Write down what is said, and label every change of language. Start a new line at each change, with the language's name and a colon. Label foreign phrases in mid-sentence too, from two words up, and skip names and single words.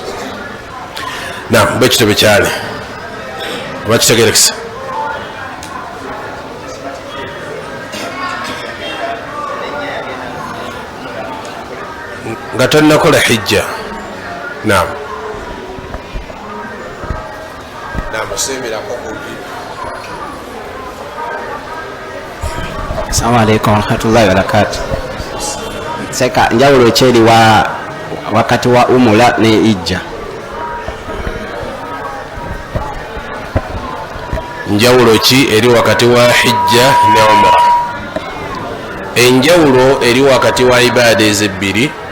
Ganda: naam bwekityo bekyali oba kitegerekesa. nga tonnakola hijja. naam osemerako kumpi.
Arabic: السلام عليكم ورحمة الله وبركاته.
Ganda: Seka njawulo ekyeri wakati wa umura ne hijja? njawulo ki eri wakati wa hijja ne umra? enjawulo eri wakati wa ibaada ezebbiri.